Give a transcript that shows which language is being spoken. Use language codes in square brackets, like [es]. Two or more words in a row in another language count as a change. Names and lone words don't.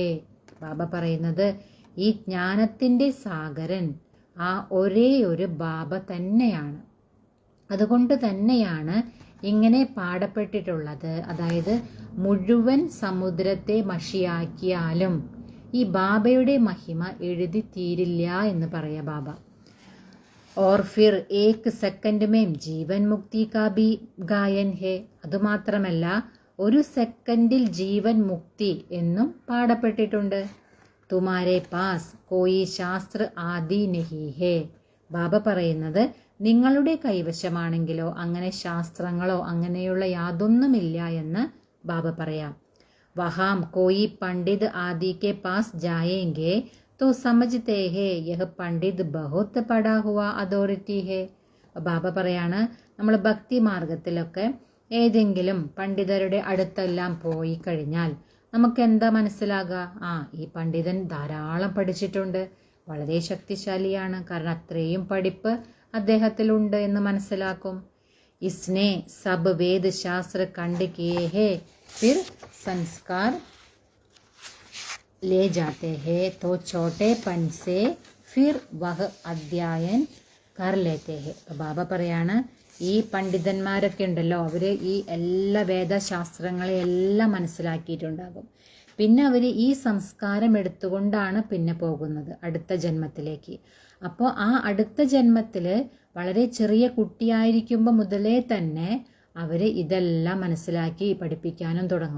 [ml] ബാബ പറയുന്നത് ഈ ജ്ഞാനത്തിൻ്റെ സാഗരൻ ആ ഒരേ ഒരു ബാബ തന്നെയാണ്. അതുകൊണ്ട് തന്നെയാണ് ഇങ്ങനെ പാടപ്പെട്ടിട്ടുള്ളത്. അതായത് മുഴുവൻ സമുദ്രത്തെ മഷിയാക്കിയാലും ഈ ബാബയുടെ മഹിമ എഴുതി തീരില്ല എന്ന് പറയാ ബാബ. [hi] और फिर एक सेकंड में जीवन मुक्ति का भी गायन है. [ml] അതുമാത്രമല്ല ഒരു സെക്കൻഡിൽ ജീവൻ മുക്തി എന്നും പാടപ്പെട്ടിട്ടുണ്ട്. [hi] तुम्हारे पास कोई शास्त्र आदि नहीं है. [ml] ബാബ പറയുന്നത് നിങ്ങളുടെ കൈവശമാണെങ്കിലോ അങ്ങനെ ശാസ്ത്രങ്ങളോ അങ്ങനെയുള്ള യാതൊന്നുമില്ല എന്ന് ബാബ പറയാം. [hi] वहाँ कोई पंडित आदि के पास जाएंगे तो समझते हैं यह पंडित बहुत पढ़ा हुआ अथॉरिटी है. [ml] ബാബ പറയാണ് നമ്മൾ ഭക്തി മാർഗത്തിലൊക്കെ ഏതെങ്കിലും പണ്ഡിതരുടെ അടുത്തെല്ലാം പോയി കഴിഞ്ഞാൽ നമുക്ക് എന്താ മനസ്സിലാകുക? ഈ പണ്ഡിതൻ ധാരാളം പഠിച്ചിട്ടുണ്ട്, വളരെ ശക്തിശാലിയാണ്, കാരണം അത്രയും പഠിപ്പ് അദ്ദേഹത്തിലുണ്ട് എന്ന് മനസ്സിലാക്കും. [hi] इसने सब वेद शास्त्र कंठ किए हैं फिर संस्कार ले जाते हैं तो छोटेपन से फिर वह अध्ययन कर लेते हैं. [ml] ബാബ പറയാണ് ഈ പണ്ഡിതന്മാരൊക്കെ ഉണ്ടല്ലോ, അവർ ഈ എല്ലാ വേദശാസ്ത്രങ്ങളെയെല്ലാം മനസ്സിലാക്കിയിട്ടുണ്ടാകും. പിന്നെ അവർ ഈ സംസ്കാരം എടുത്തുകൊണ്ടാണ് പിന്നെ പോകുന്നത് അടുത്ത ജന്മത്തിലേക്ക്. അപ്പോൾ ആ അടുത്ത ജന്മത്തിൽ വളരെ ചെറിയ കുട്ടിയായിരിക്കുമ്പോൾ മുതലേ തന്നെ അവർ ഇതെല്ലാം മനസ്സിലാക്കി പഠിപ്പിക്കാനും തുടങ്ങും.